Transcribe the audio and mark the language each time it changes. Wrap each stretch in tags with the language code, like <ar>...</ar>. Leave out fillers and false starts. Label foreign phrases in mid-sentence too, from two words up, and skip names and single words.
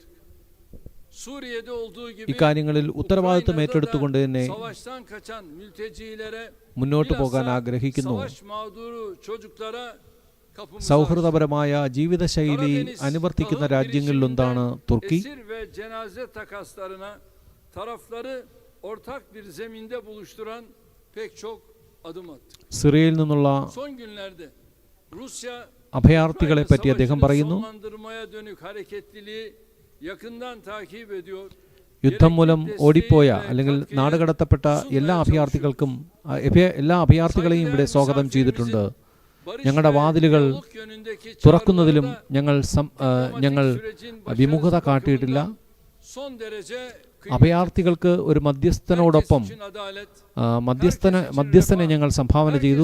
<tr>Suriye'de olduğu gibi</tr> <ml>ഇക്കാര്യങ്ങളിൽ ഉത്തരവാദിത്വം</ml> <tr>Ukrayna'da</tr> <ml>ഏറ്റെടുത്തുകൊണ്ട്</ml> <tr>da</tr> <ml>തന്നെ</ml> <tr>savaştan kaçan mültecilere</tr> <ml>മുന്നോട്ട് പോകാൻ</ml> <tr>bilhassa</tr> <ml>ആഗ്രഹിക്കുന്നു.</ml> <tr>savaş mağduru çocuklara kapımızı açtık.</tr> <ml>സൗഹൃദപരമായ ജീവിതശൈലി അനുവർത്തിക്കുന്ന രാജ്യങ്ങളിലൊന്നാണ് തുർക്കി.</ml> <tr>Esir ve cenaze takaslarına tarafları ortak bir zeminde buluşturan pek çok adım attık.</tr> <ml>സിറിയയിൽ നിന്നുള്ള</ml> <tr>Son günlerde Rusya</tr> <ml>അഭയാർത്ഥികളെ പറ്റി അദ്ദേഹം പറയുന്നു.</ml> <tr>sonlandırmaya dönük hareketliliği yakından takip ediyor.</tr> <ml>യുദ്ധം മൂലം ഓടിപ്പോയ അല്ലെങ്കിൽ നാടുകടത്തപ്പെട്ട എല്ലാ അഭയാർത്ഥികളെയും ഇവിടെ സ്വാഗതം ചെയ്തിട്ടുണ്ട്. ഞങ്ങളുടെ വാതിലുകൾ തുറക്കുന്നതിലും ഞങ്ങൾ വിമുഖത കാട്ടിയിട്ടില്ല. അഭയാർത്ഥികൾക്ക് ഒരു മധ്യസ്ഥനോടൊപ്പം മധ്യസ്ഥനെ ഞങ്ങൾ സംഭാവന ചെയ്തു.</ml>